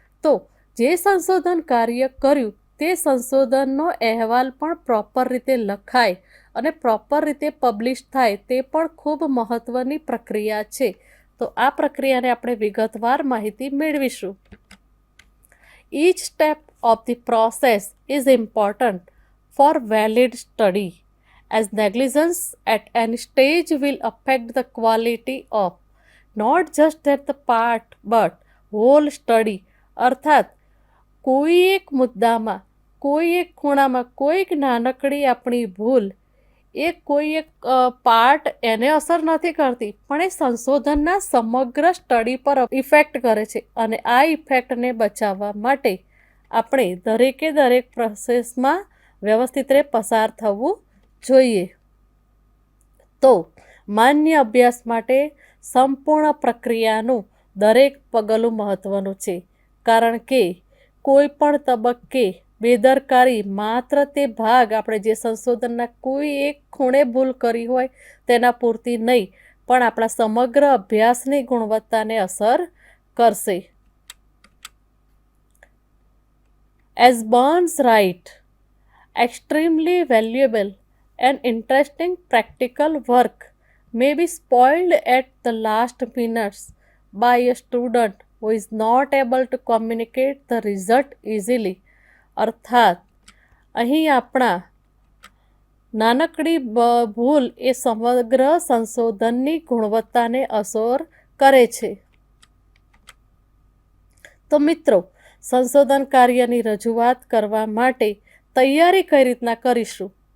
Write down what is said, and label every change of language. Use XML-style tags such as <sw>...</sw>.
<gu>તો જે સંશોધન કાર્ય કર્યું તે સંશોધનનો અહેવાલ પણ પ્રોપર રીતે લખાય અને પ્રોપર રીતે પબ્લિશ થાય તે પણ ખૂબ મહત્ત્વની પ્રક્રિયા છે. તો આ પ્રક્રિયાને આપણે વિગતવાર માહિતી મેળવીશું.</gu> <en>Each step of the process is important for valid study, as negligence at any stage will affect the quality of not just at the part but whole study.</en> <gu>અર્થાત કોઈ એક મુદ્દામાં, કોઈ એક ખૂણામાં કોઈક નાનકડી આપણી ભૂલ એ કોઈ એક પાર્ટ એને અસર નથી કરતી, પણ એ સંશોધનના સમગ્ર સ્ટડી પર ઇફેક્ટ કરે છે. અને આ ઇફેક્ટને બચાવવા માટે આપણે દરેકે દરેક પ્રોસેસમાં વ્યવસ્થિત રીતે પસાર થવું જોઈએ. તો માન્ય અભ્યાસ માટે સંપૂર્ણ પ્રક્રિયાનું દરેક પગલું મહત્ત્વનું છે, કારણ કે કોઈ પણ તબક્કે બેદરકારી માત્ર તે ભાગ આપણે જે સંશોધનના કોઈ એક ખૂણે ભૂલ કરી હોય તેના પૂરતી નહીં, પણ આપણા સમગ્ર અભ્યાસની ગુણવત્તાને અસર કરશે.</gu> <en>As Burns writes, extremely valuable and interesting practical work may be spoiled at the last minutes by a student who is not able to communicate the result easily.</en> <gu>અર્થાત અહીં આપણા નાનકડી ભૂલ એ સમગ્ર સંશોધનની ગુણવત્તાને અસર કરે છે. તો મિત્રો, સંશોધન કાર્યની રજૂઆત કરવા માટે તૈયારી કઈ રીતના કરીશું?</gu>